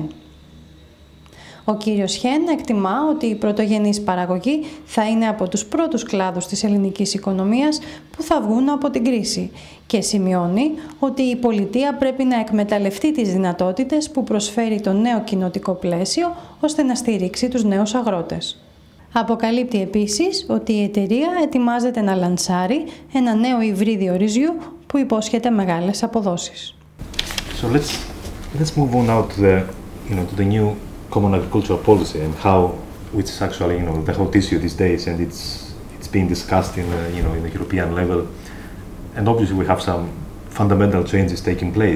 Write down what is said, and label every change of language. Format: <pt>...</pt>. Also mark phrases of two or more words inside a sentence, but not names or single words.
<el>Ο κύριος Henn εκτιμά ότι η πρωτογενής παραγωγή θα είναι από τους πρώτους κλάδους της ελληνικής οικονομίας που θα βγουν από την κρίση και σημειώνει ότι η πολιτεία πρέπει να εκμεταλλευτεί τις δυνατότητες που προσφέρει το νέο κοινοτικό πλαίσιο ώστε να στηρίξει τους νέους αγρότες. Αποκαλύπτει επίσης ότι η εταιρεία ετοιμάζεται να λαντσάρει ένα νέο υβρίδιο ρυζιού που υπόσχεται μεγάλες αποδόσεις.</el> <en>So let's move on now to the new common agricultural policy and how, which is actually the hot issue these days, and it's being discussed in in the European level, and obviously we have some fundamental changes taking place.</en>